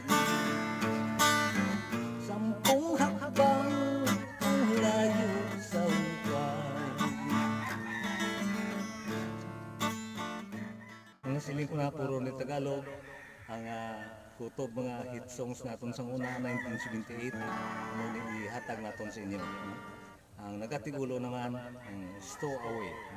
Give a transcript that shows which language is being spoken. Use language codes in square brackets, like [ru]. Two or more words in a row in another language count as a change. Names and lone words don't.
[tl] 10 hakbang ang layo sa hukay. [hil] Ang siling ko na puro ni Tagalog ang kutob mga [en] hit songs [hil] naton sa una 1978 ano ni ihatag naton sa inyo. Ang nagatigulo naman ang Stow Away.